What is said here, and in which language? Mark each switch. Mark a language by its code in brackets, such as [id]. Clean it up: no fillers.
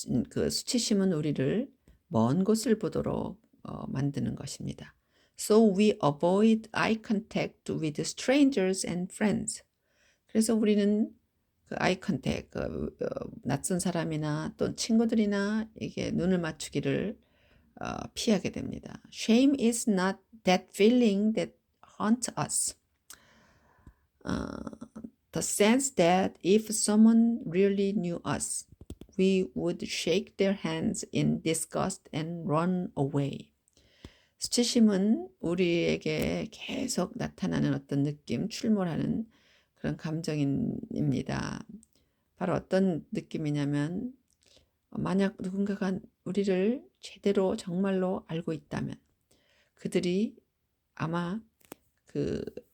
[ko] 그 수치심은 우리를 먼 곳을 보도록 만드는 것입니다. [en] So we avoid eye contact with strangers and friends. [ko] 그래서 우리는 그 아이 컨택, 낯선 사람이나 또 친구들이나 이게 눈을 맞추기를 피하게 됩니다. [en] Shame is not that feeling that haunts us. The sense that if someone really knew us, we would shake their hands in disgust and run away. [ko] 수치심은 우리에게 계속 나타나는 어떤 느낌, 출몰하는 그런 감정입니다. 바로 어떤 느낌이냐면 만약 누군가가 우리를 제대로 정말로 알고 있다면 그들이 아마 그